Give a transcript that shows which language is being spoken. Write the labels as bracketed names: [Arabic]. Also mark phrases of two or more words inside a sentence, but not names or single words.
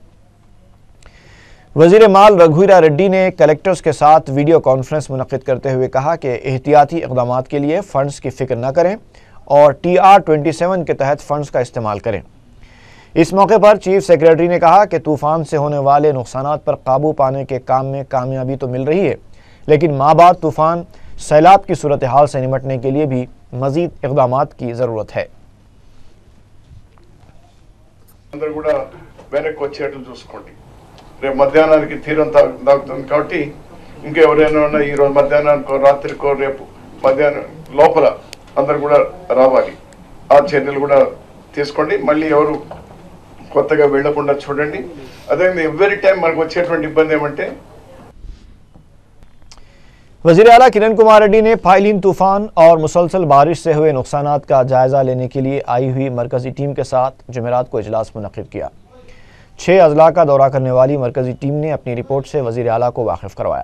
[Urdu] وزیر مال رگھویرا ریڈی نے کلکٹرز کے ساتھ ویڈیو کانفرنس منعقد کرتے ہوئے کہا کہ احتیاطی اقدامات کے لیے فنڈز کی فکر نہ کریں اور TR-27 کے تحت فنڈز کا استعمال کریں۔ اس موقع پر چیف سیکریٹری نے کہا کہ طوفان سے ہونے والے نقصانات پر قابو پانے کے کام میں کامیابی تو مل رہی ہے، لیکن مابعد طوفان سیلاب کی صورتحال سے نمٹنے کے لیے بھی مزید اقدامات کی ضرورت ہے۔ [Telugu] రేపు మధ్యాహ్నానికి తీరం దాగుతుంది కాబట్టి ఇంకెవరైనా ఉన్నా ఈరోజు మధ్యాహ్నానికో రాత్రికో రేపు మధ్యాహ్నం లోపల అందరు కూడా రావాలి। ఆ చర్యలు కూడా తీసుకోండి। మళ్ళీ ఎవరు కొత్తగా వెళ్ళకుండా చూడండి। అదే [English] every time [Telugu] మనకు వచ్చేటువంటి ఇబ్బంది ఏమంటే [Urdu] وزیر اعلیٰ کرن کمار ریڈی نے فائلین طوفان اور مسلسل بارش سے ہوئے نقصانات کا جائزہ لینے کے لیے آئی ہوئی مرکزی ٹیم کے ساتھ جمعرات کو اجلاس منعقد کیا۔ 6 اضلاع کا دورہ کرنے والی مرکزی ٹیم نے اپنی رپورٹ سے وزیر اعلیٰ کو واقف کروایا۔